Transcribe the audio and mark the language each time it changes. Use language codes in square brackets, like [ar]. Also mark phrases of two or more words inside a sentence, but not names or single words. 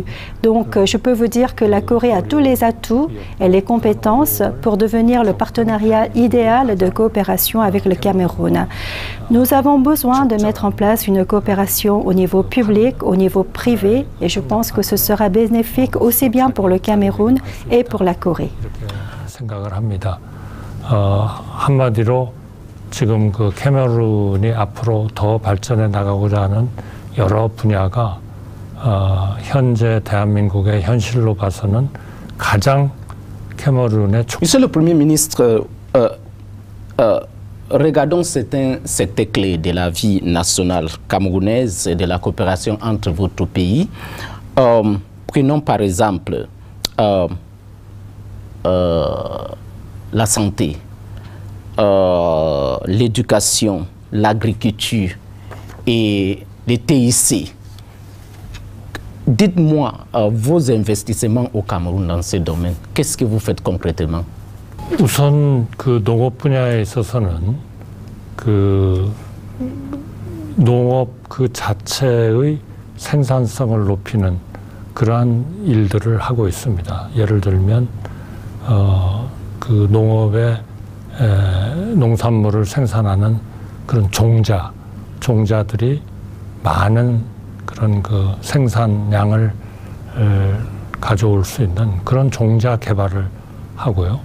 [fr] Donc, je peux vous dire que la Corée a tous les atouts et les compétences pour devenir le partenariat idéal de coopération avec le Cameroun. Nous avons besoin de mettre en place une coopération au niveau public, au niveau privé, et je pense que ce sera bénéfique aussi bien pour le Cameroun et pour la Corée. [ko] 한마디로 지금 그 캐머룬이 앞으로 더 발전해 나가고자 하는 여러 분야가 현재 대한민국의 현실로 봐서는 가장 캐머룬의 [fr] Monsieur le Premier ministre, regardons certains secteurs clés de la vie nationale camerounaise et de la coopération entre votre pays. Prenons par exemple la santé, l'éducation, l'agriculture et les TIC. Dites-moi vos investissements au Cameroun dans ce domaine. Qu'est-ce que vous faites concrètement? [ko] 우선 그 농업 분야에 있어서는 그 농업 그 자체의 생산성을 높이는 그러한 일들을 하고 있습니다. 예를 들면 그 농업의 농산물을 생산하는 그런 종자들이 많은 그런 그 생산량을 가져올 수 있는 그런 종자 개발을 하고요.